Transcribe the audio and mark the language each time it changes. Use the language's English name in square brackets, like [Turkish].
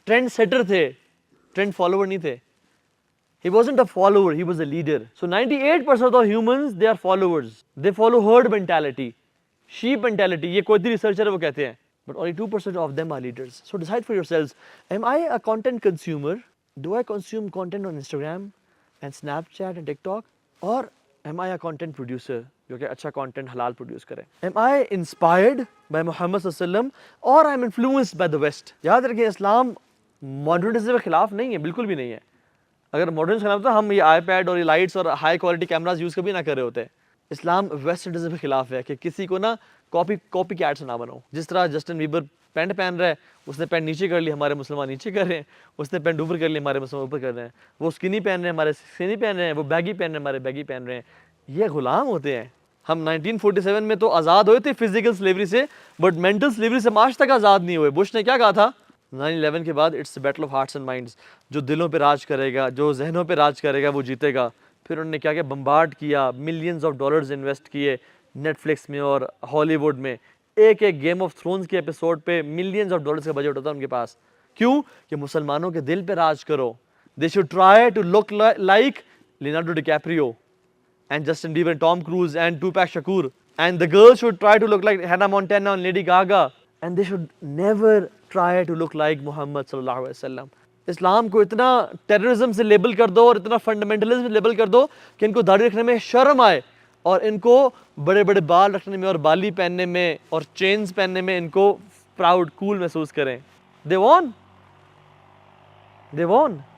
[Urdu] Trend setter تھے, trend follower نہیں تھے. [English] He wasn't a follower, he was a leader. So 98% of humans, they are followers. They follow herd mentality, sheep mentality. [Urdu] یہ کوئی researcher ہے وہ کہتے ہیں. [English] But only 2% of them are leaders. So decide for yourselves. Am I a content consumer? Do I consume content on Instagram and Snapchat and TikTok? Or am I a content producer [Urdu] جو کہ اچھا content حلال produce کرے؟ [English] Am I inspired by Muhammad صلی اللہ علیہ وسلم or I'm influenced by the West? [Urdu] یاد رکھیں اسلام ماڈرنزم کے خلاف نہیں ہے, بالکل بھی نہیں ہے. اگر ماڈرن خلاف تھا ہم یہ آئی پیڈ اور یہ لائٹس اور ہائی کوالٹی کیمراز یوز کبھی نہ کر رہے ہوتے. اسلام ویسٹرنزم کے خلاف ہے کہ کسی کو نا کاپی کیٹ سے نہ بناؤ. جس طرح جسٹن بیبر پینٹ پہن رہا ہے, اس نے پینٹ نیچے کر لی, ہمارے مسلمان نیچے کر رہے ہیں. اس نے پینٹ اوپر کر لی, ہمارے مسلمان اوپر کر رہے ہیں. وہ اسکنی پہن رہے ہیں, ہمارے اسکنی پہن رہے ہیں. وہ بیگی پہن رہے ہیں, ہمارے بیگی پہن رہے ہیں. یہ غلام ہوتے ہیں. ہم 1947 میں تو آزاد ہوئے تھے فزیکل سلیوری سے, بٹ مینٹل سلیوری سے آج تک آزاد نہیں ہوئے. بش نے کیا کہا تھا 9/11 کے بعد؟ [English] It's battle of hearts and minds. [Urdu] جو دلوں پہ راج کرے گا, جو ذہنوں پہ راج کرے گا وہ جیتے گا. پھر انہوں نے کیا بمبارڈ کیا, ملینز آف ڈالرز انویسٹ کیے, نیٹ فلکس میں اور ہالی ووڈ میں ایک ایک گیم آف تھرونز کے ایپیسوڈ پہ ملینز آف ڈالرز کا بجٹ ہوتا ہے ان کے پاس. کیوں؟ کہ مسلمانوں کے دل پہ راج کرو. [English] They should try to look like Leonardo DiCaprio and Justin Bieber and Tom Cruise and Tupac Shakur, and the girls should try to look like Hannah Montana and Lady Gaga, and they should never try to look like Muhammad sallallahu alaihi wasallam. [Urdu] اسلام کو اتنا terrorism سے label کر دو اور اتنا fundamentalism سے label کر دو کہ ان کو داڑھی رکھنے میں شرم آئے اور ان کو بڑے بڑے بال رکھنے میں اور بالی پہننے میں اور چینز پہننے میں ان کو پراؤڈ کول محسوس کریں. [English] they won.